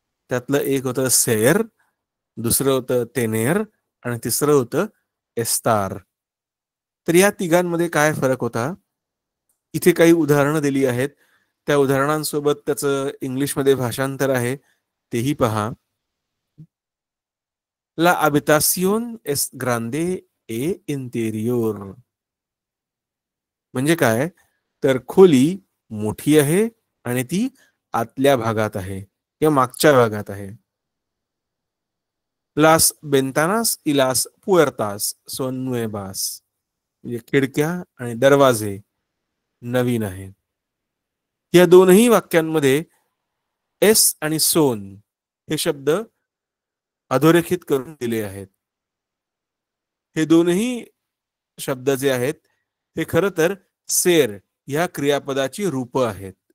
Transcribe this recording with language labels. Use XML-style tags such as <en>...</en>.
<mr>त्यातलं एक होतं सेर, दुसरं होतं तेनेर आणि तिसरं होतं एस्तार. तर या तिघांमध्ये काय फरक होता? इथे काही उदाहरणं दिली आहेत, त्या उदाहरणांसोबत त्याचं इंग्लिशमध्ये भाषांतर आहे, तेही पहा.</mr> <es>La habitación es grande e interior.</es> <mr>म्हणजे काय तर खोली मोठी आहे आणि ती आतल्या भागात आहे किंवा मागच्या भागात आहे.</mr> <es>Las ventanas y las puertas son nuevas.</es> <mr>म्हणजे खिडक्या आणि दरवाजे नवीन आहेत. या दोनही वाक्यांमध्ये एस आणि सोन हे शब्द अधोरेखित करून दिले आहेत. हे दोनही शब्द जे आहेत हे खरं तर सेर या क्रियापदाची रूप आहेत.</mr>